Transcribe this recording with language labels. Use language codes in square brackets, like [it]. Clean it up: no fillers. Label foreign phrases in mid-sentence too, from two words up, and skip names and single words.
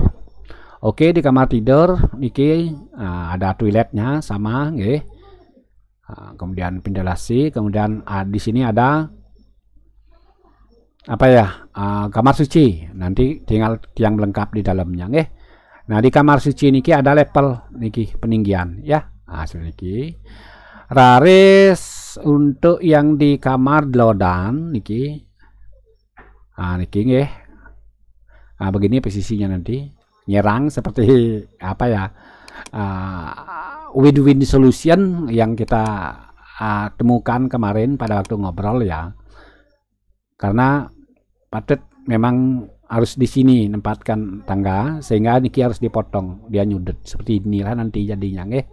[id] Oke, di kamar tidur niki ada toiletnya sama nggih. Kemudian ventilasi, kemudian di sini ada apa ya? Kamar suci. Nanti tinggal tiang melengkap di dalamnya nggih. Nah, di kamar suci niki ada level niki peninggian ya. Seperti niki. Raris untuk yang di kamar [ban] Dlodan niki. Niki nggih. [id] Begini posisinya nanti. Nyerang seperti apa ya? [en] Win-win solution [id] yang kita temukan kemarin pada waktu ngobrol ya. Karena patut memang harus di sini nempatkan tangga sehingga niki harus dipotong, dia nyudut seperti inilah nanti jadinya nggih.